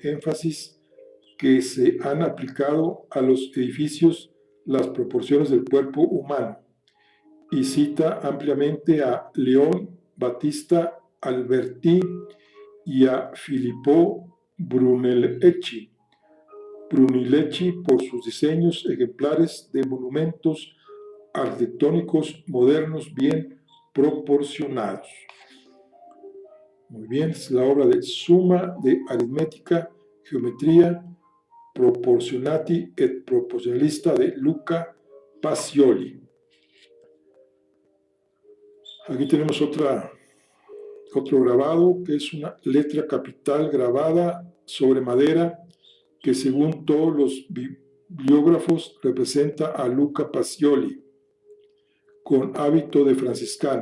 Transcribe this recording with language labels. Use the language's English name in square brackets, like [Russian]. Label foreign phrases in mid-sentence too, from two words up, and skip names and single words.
[Spanish] énfasis que se han aplicado a los edificios las proporciones del cuerpo humano, y cita ampliamente a León Battista Alberti y a Filippo Brunelleschi por sus diseños ejemplares de monumentos arquitectónicos modernos bien proporcionados. Muy bien, es la obra de Suma de aritmética, geometría, [Italian] proportionati et proporcionalista de Luca Pacioli. [Spanish] Aquí tenemos otro grabado, que es una letra capital grabada sobre madera, que según todos los bibliógrafos representa a Luca Pacioli, con hábito de franciscano.